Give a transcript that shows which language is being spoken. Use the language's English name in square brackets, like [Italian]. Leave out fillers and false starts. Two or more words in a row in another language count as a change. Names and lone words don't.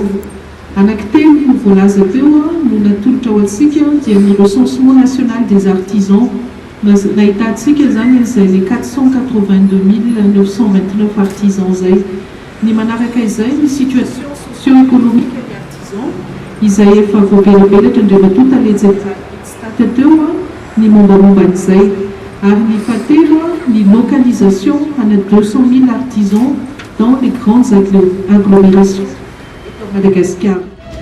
[Malagasy] Anankitelo no voalaza teo no natolotra ao antsika dia ny [French] recensement national des artisans [Malagasy] nahitantsika zany izay le 482 929 artisans zay. Ny manaraka izay ny [French] situation socio-économique [Malagasy] ny artisans izay efa voaberabelatra indray matota lejaka INSTAT teo ny mombamomban'izay ary ny fahatelo ny localisation ana 200 000 [French] artisans dans les grandes agglomérations de Madagascar.